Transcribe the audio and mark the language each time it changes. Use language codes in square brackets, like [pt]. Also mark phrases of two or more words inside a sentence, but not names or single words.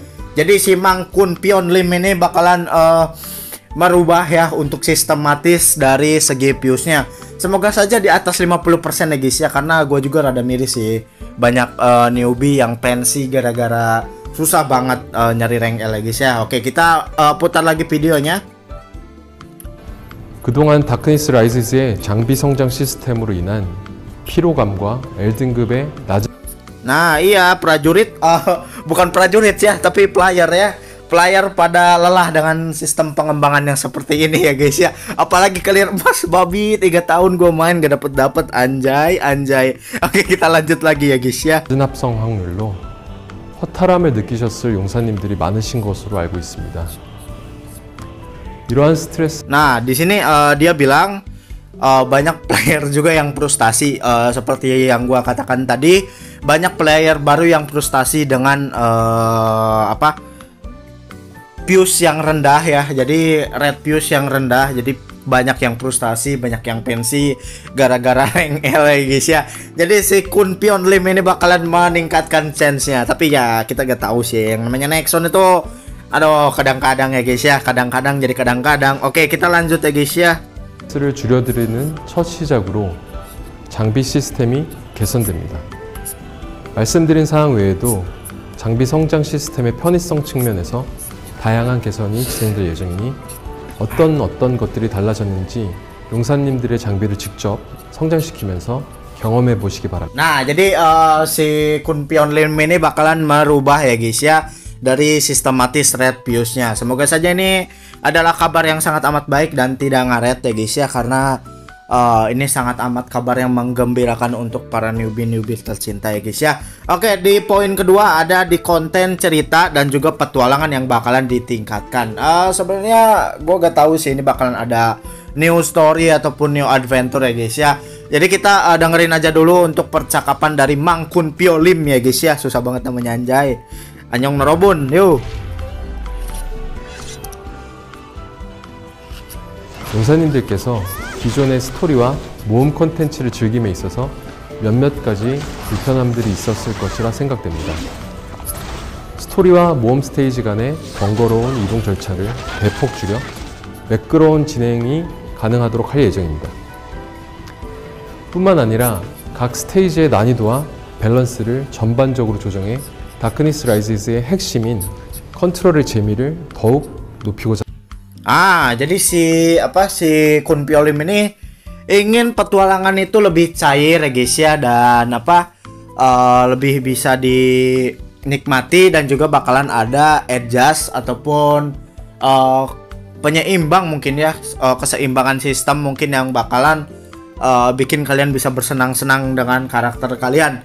[id] Jadi si Mang Kun Piolim ini bakalan merubah ya untuk sistematis dari segi fuse-nya. Semoga saja di atas 50% ya guys ya, karena gue juga rada miris sih. Banyak newbie yang pensi gara-gara susah banget nyari rank L ya guys ya. Oke, kita putar lagi videonya. [ko] 그동안 다크니스 라이즈의 장비 성장 시스템으로 인한 피로감과 L등급의 낮은 [id] Nah iya, prajurit bukan prajurit ya, tapi player ya. Player pada lelah dengan sistem pengembangan yang seperti ini ya guys ya. Apalagi kalian mas babi 3 tahun gue main gak dapet anjay. Oke, kita lanjut lagi ya guys ya. [ko] 합성 확률로 허탈함을 느끼셨을 용사님들이 많으신 것으로 알고 있습니다. 이러한 스트레스. [id] Nah di sini dia bilang banyak player juga yang frustasi, seperti yang gua katakan tadi, banyak player baru yang frustasi dengan fuse yang rendah ya, jadi [en] red fuse [id] yang rendah, jadi banyak yang frustasi, banyak yang pensi gara-gara rank L ya guys ya. Jadi si Kun Pion Lim ini bakalan meningkatkan chance-nya, tapi ya kita gak tahu sih, yang namanya Nexon itu aduh kadang-kadang ya guys ya, kadang-kadang jadi kadang-kadang. Oke, kita lanjut ya guys ya. [ko] 를 줄여드리는 첫 시작으로 장비 시스템이 개선됩니다. 말씀드린 사항 외에도 장비 성장 시스템의 편의성 측면에서 다양한 개선이 진행될 예정이니 어떤 것들이 달라졌는지 용사님들의 장비를 직접 성장시키면서 경험해 보시기 바랍니다. [id] Nah, jadi si Kun Pion Lim ini bakalan merubah ya guys ya dari sistematis [en] red fuse-nya. [id] Semoga saja ini adalah kabar yang sangat amat baik dan tidak ngaret ya guys ya, karena ini sangat amat kabar yang menggembirakan untuk para newbie tercinta ya guys ya. Oke, di poin kedua ada di konten cerita dan juga petualangan yang bakalan ditingkatkan. Sebenarnya gue gak tahu sih ini bakalan ada [en] new story [id] ataupun [en] new adventure [id] ya guys ya. Jadi kita dengerin aja dulu untuk percakapan dari Mang Kun Pion Lim ya guys ya. Susah banget namanya anjay. [ko] 안녕 여러분, yuk. 용사님들께서 기존의 스토리와 모험 콘텐츠를 즐김에 있어서 몇몇 가지 불편함들이 있었을 것이라 생각됩니다. 스토리와 모험 스테이지 간의 번거로운 이동 절차를 대폭 줄여 매끄러운 진행이 가능하도록 할 예정입니다. 뿐만 아니라 각 스테이지의 난이도와 밸런스를 전반적으로 조정해 다크니스 라이즈의 핵심인 컨트롤의 재미를 더욱 높이고자. [id] Jadi si Kun Pion Lim ini ingin petualangan itu lebih cair ya guys ya, dan lebih bisa dinikmati, dan juga bakalan ada adjust ataupun penyeimbang mungkin ya, keseimbangan sistem mungkin yang bakalan bikin kalian bisa bersenang-senang dengan karakter kalian.